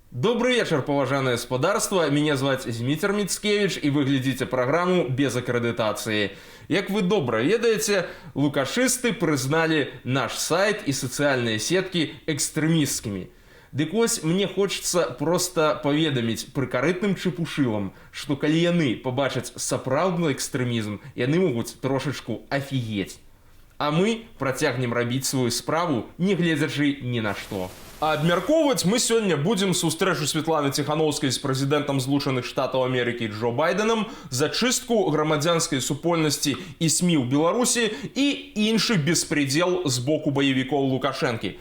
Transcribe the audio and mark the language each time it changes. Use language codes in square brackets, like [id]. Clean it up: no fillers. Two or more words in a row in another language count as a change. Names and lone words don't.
[ru] Добрый вечер, поважанное господарство. Меня звать Змитер Мицкевич, и вы глядите программу без аккредитации. [be] Як вы добра ведаеце, [ru] лукашисты признали наш сайт и социальные сетки экстремистскими. [be] Дык вось, [ru] мне хочется просто [be] поведаміць прыкарытным чепушилам, что калі яны побачаць сапраўдны экстремизм, яны могуць трошечку офигеть. А мы працягнем рабіць свою справу, не гледзячы ні на што. А абмяркоўваць мы сёння будзем сустрэчу Светланы Ціханаўскай з прэзідэнтам Злучаных Штатаў Амерыкі Джо Байденам, зачыстку грамадзянскай супольнасці і СМІ ў Беларусі і іншы беспредел з боку баевікоў Лукашэнкі.